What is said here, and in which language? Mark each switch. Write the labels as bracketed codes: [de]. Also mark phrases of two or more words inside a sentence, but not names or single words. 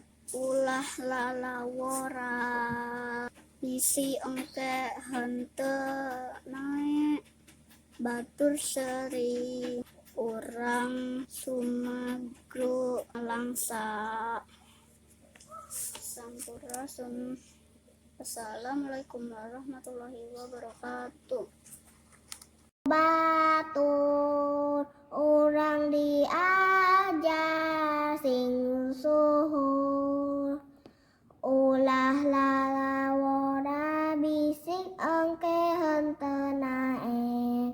[su] Ulah lalawora bisi engke henteu naek. Batur seri urang sumagruk nalangsa. Sampurasun. [ar] السلام عليكم ورحمة الله وبركاته. [su] Batur urang diajar sing suhud. Ulah lalawora bisi engke henteu naek.